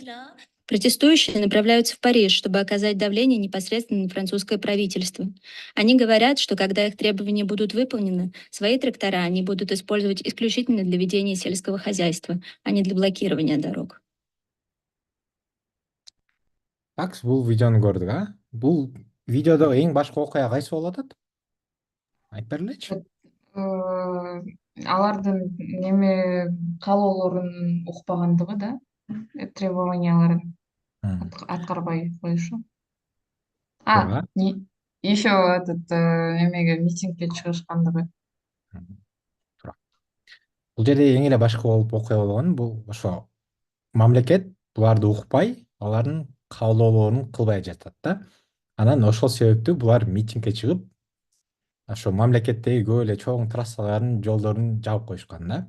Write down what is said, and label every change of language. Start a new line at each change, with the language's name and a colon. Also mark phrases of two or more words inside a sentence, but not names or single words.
Russian: Протестующие направляются в Париж, чтобы оказать давление непосредственно на французское правительство. Они говорят, что когда их требования будут выполнены, свои трактора они будут использовать исключительно для ведения сельского хозяйства, а не для блокирования дорог. Такс,
Kyrgyz: бул видеону көрдүк, а? Бул видеодо эң башкы окуя кайсы болуп атат? Айтып бергилечи. Алардын неме каалоолорун укпагандыгы да, требованияларын аткарбай коюшу.
Russian: Еще этот
Kyrgyz: эмеге митингге чыгышкандыгы. Бул жерде эң эле башкы болуп окуя болгон бул ошо мамлекет буларды укпай, алардын каалоолорун кылбай жатат да. Анан ошол себептүү булар митингге чыгып, ошо мамлекеттеги көп эле чоң трассалардын жолдорун жаап коюшкан да.